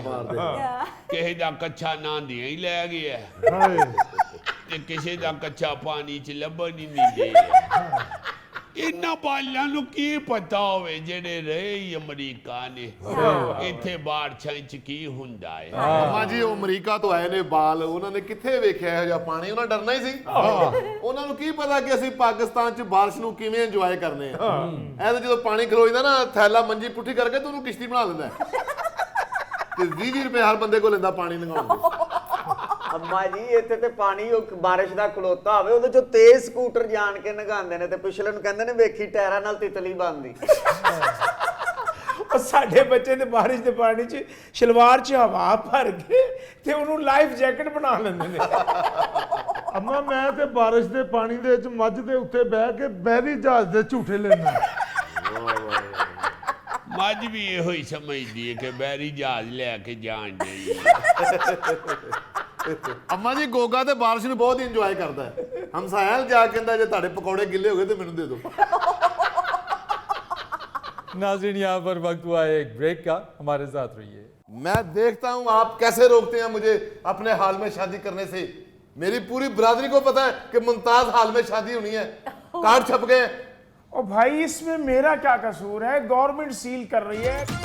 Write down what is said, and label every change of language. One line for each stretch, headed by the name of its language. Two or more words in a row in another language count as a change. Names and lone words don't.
Punjabi: ਕਿਸੇ ਦਾ ਕੱਚਾ ਨਹਾਂਦਿਆਂ ਹੀ ਲੈ ਗਿਆ ਤੇ ਕਿਸੇ ਦਾ ਕੱਚਾ ਪਾਣੀ ਚ ਲੱਭਣ ਹੀ ਨਹੀਂ ਦੇ। ਇੰਨਾ ਬਾਲੀਆਂ ਨੂੰ ਕੀ ਪਤਾ ਹੋਵੇ ਜਿਹੜੇ ਰਹੇ ਹੀ ਅਮਰੀਕਾ ਨੇ ਇੱਥੇ ਬਾਰਿਸ਼ਾਂ ਚ ਕੀ ਹੁੰਦਾ ਹੈ। ਅੰਮਾ ਜੀ ਉਹ ਅਮਰੀਕਾ ਤੋਂ ਆਏ ਨੇ ਬਾਲ, ਉਹਨਾਂ ਨੇ ਕਿੱਥੇ ਵੇਖਿਆ ਇਹੋ ਜਿਹਾ ਪਾਣੀ, ਉਹਨਾਂ ਡਰਨਾ ਹੀ ਸੀ। ਉਹਨਾਂ ਨੂੰ ਕੀ ਪਤਾ ਕਿ ਅਸੀਂ ਪਾਕਿਸਤਾਨ 'ਚ ਬਾਰਿਸ਼ ਨੂੰ ਕਿਵੇਂ ਇੰਜੋਏ ਕਰਨੇ ਆ। ਇਹ ਤਾਂ ਜਦੋਂ ਪਾਣੀ ਖਲੋਈਦਾ ਨਾ ਥੈਲਾ ਮੰਜੀ ਪੁੱਠੀ ਕਰਕੇ ਤੇ ਉਹਨੂੰ ਕਿਸ਼ਤੀ ਬਣਾ ਲੈਂਦਾ ਤੇ 20 ਰੁਪਏ ਹਰ ਬੰਦੇ ਕੋਲ ਲੈਂਦਾ ਪਾਣੀ ਲੰਘਾਉਣ ਦੇ। ਅੰਮਾ ਜੀ ਇੱਥੇ ਤੇ ਪਾਣੀ ਉਹ ਬਾਰਿਸ਼ ਦਾ ਖਲੋਤਾ ਹੋਵੇ ਉਹਦੇ ਚੋਂ ਤੇਜ਼ ਸਕੂਟਰ ਜਾਣ ਕੇ ਨਗਾਉਂਦੇ ਨੇ ਤੇ ਪਿਛਲੇ ਨੂੰ ਕਹਿੰਦੇ ਨੇ ਵੇਖੀ ਟਾਇਰਾਂ ਨਾਲ ਤਿਤਲੀ ਬਣਦੀ। ਔਰ ਸਾਡੇ ਬੱਚੇ ਨੇ ਬਾਰਿਸ਼ ਕੇ ਪਾਣੀ ਚ ਸ਼ਲਵਾਰ ਚ ਹਵਾ ਭਰ ਕੇ ਤੇ ਉਨ੍ਹੋਂ ਨੇ
English: life jacket
Punjabi: ਬਣਾ ਲੈਂਦੇ ਨੇ। ਅੰਮਾ ਮੈਂ ਤੇ ਬਾਰਿਸ਼ ਦੇ ਪਾਣੀ ਦੇ ਵਿਚ मੱਝ ਦੇ ਉੱਤੇ ਬਹਿ ਕੇ ਬਹਿਰੀ ਜਹਾਜ਼ ਦੇ ਝੂਠੇ ਲੈਣਾ। ਮੱਝ ਭੀ ਯੋ ਹੀ ਸਮਝਦੀ ਹੈ ਕਿ ਬੈਰੀ ਜਹਾਜ਼ ਲੈਕੇ ਜਾਣ ਦੀ। ਅੰਮਾ ਜੀ ਗੋਗਾ ਤੇ ਬਾਰਿਸ਼ ਨੂੰ ਬਹੁਤ ਇੰਜੋਏ ਕਰਦਾ ਹੈ। ਹਮਸਾਇਆ ਜਾ ਕੇ ਕਹਿੰਦਾ ਜੇ ਤੁਹਾਡੇ ਪਕੌੜੇ ਗਿੱਲੇ ਹੋ ਗਏ ਤੇ ਮੈਨੂੰ ਦੇ ਦਿਓ।
Urdu: ناظرین، یہاں پر وقت ہوا ہے ایک بریک کا، ہمارے ساتھ رہیے. میں دیکھتا ہوں آپ کیسے روکتے ہیں مجھے اپنے ہال میں شادی کرنے سے. میری پوری برادری کو پتا ہے کہ ممتاز ہال میں شادی ہونی ہے، کارڈ چھپ گئے ہیں. او بھائی اس میں میرا کیا قصور ہے، گورنمنٹ سیل کر رہی ہے.